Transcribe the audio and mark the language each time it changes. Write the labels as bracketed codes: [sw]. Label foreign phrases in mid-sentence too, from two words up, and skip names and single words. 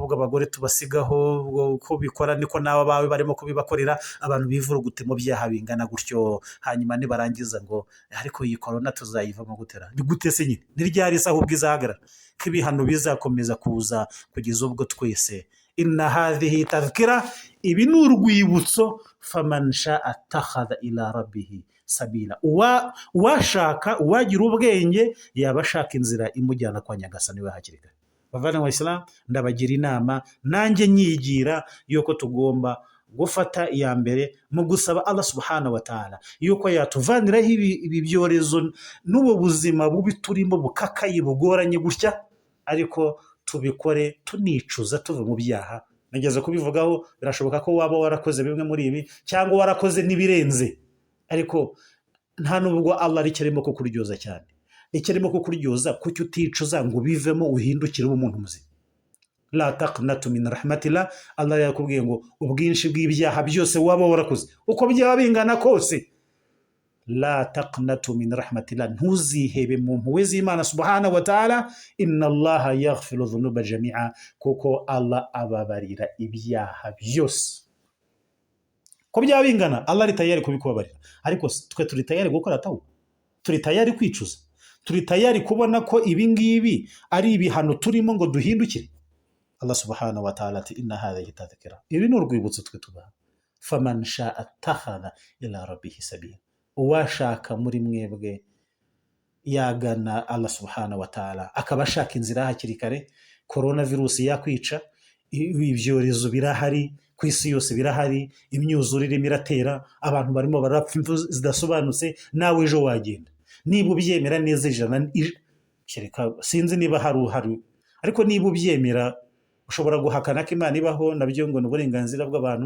[rw] Ubwo abagore tubasigaho, uko bikora niko nawe abawe barimo kubibakorera. Abantu bivurugute mu byaha bingana gutyo, hanyuma nibarangiza ngo ariko iyi korona tuzayivamo gutera. Ni gute se nyine? Ni ryari se ahubwo izahagarara? Ko ibihano bizakomeza kuza kugeza ubwo twese. [ar] إن هذه تذكرة, [rw] ibi ni urwibutso. [ar] فمن شاء اتخذ إلى ربه سبيلا. [rw] Uwashaka, uwagira ubwenge, yaba ashaka inzira imujyana kwa Nyagasani we hakiri kare. Bavana wa Islam, ndabagira inama, nanjye nyigira, yuko tugomba gufata iya mbere mu gusaba Allah [ar] سبحانه وتعالى [rw] yuko yatuvaniraho ibi byorezo n'ubu buzima bubi turimo bukakaye bugoranye gutya, ariko tubikore tunicuza, tuve mu byaha. Nageze kubivugaho, birashoboka ko waba warakoze bimwe muri ibi, cyangwa warakoze n'ibirenze, ariko nta nubwo Allah ari kirimo kukuryoza cyane. Ikirimo kukuryoza kuki uticuza ngo bivemo uhindukire umuntu muzima. [ar] لا تقنطوا من رحمة الله. [rw] Allah yakubwiye ngo ubwinshi bw'ibyaha byose waba warakoze, uko byaba bingana kose, [ar] لا تقنطوا من رحمة الله, [rw] ntuzihebe mu mpuhwe z'Imana [ar] سبحانه وتعالى. إن الله يغفر الذنوب جميعا, [rw] kuko Allah ababarira ibyaha byose. Ko byaba bingana, Allah ari tayari kubikubabarira, ariko twe turi tayari gukora tawu, turi tayari kwicuza, turi tayari kubona ko ibi ngibi ari ibihano turimo ngo duhindukire. [ar] الله سبحانه وتعالى ati إن هذه تذكرة, [rw] ibi ni urwibutso twe tubaha. [ar] فمن شاء اتخذ إلى ربه سبيلا. [rw] Uwashaka muri mwebwe yagana Allah [ar] سبحانه وتعالى, [rw] akaba ashaka inzira hakiri kare. Corona virusi yakwica, ibyorezo birahari ku isi yose, birahari, imyuzurire miratera, abantu barimo barapfa, imfu zidasobanutse. Nawe ejo wagenda, niba ubyemera neza ijana, sinzi niba hari, ariko niba ubyemera, ushobora guhakana ko Imana ibaho, nabyo ngo ni uburenganzira bw'abantu.